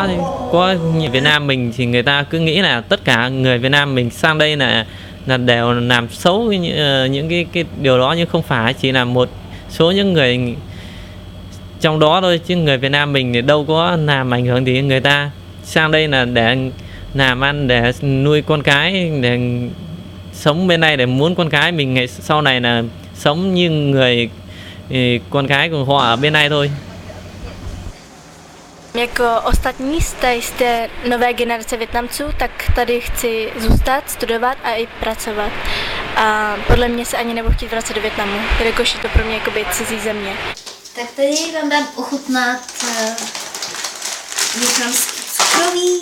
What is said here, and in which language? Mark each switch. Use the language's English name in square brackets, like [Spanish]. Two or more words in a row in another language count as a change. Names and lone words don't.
[Vietnamese] Thì có như Việt Nam mình thì người ta cứ nghĩ là tất cả người Việt Nam mình sang đây là đều làm xấu những cái điều đó, nhưng không phải, chỉ là một số những người trong đó thôi, chứ người Việt Nam mình thì đâu có làm ảnh hưởng thì người ta sang đây là để làm ăn, để nuôi con cái, để sống bên này, để muốn con cái mình ngày sau này là sống như người con cái của họ ở bên này thôi. [Czech] Jako ostatní z té nové generace Vietnamců, tak tady chci zůstat, studovat a i pracovat. A podle mě se ani nebudu chtít vracet do Vietnamu, jelikož je to pro mě jakoby cizí země. Tak tady vám dám ochutnat vietnamský cukroví.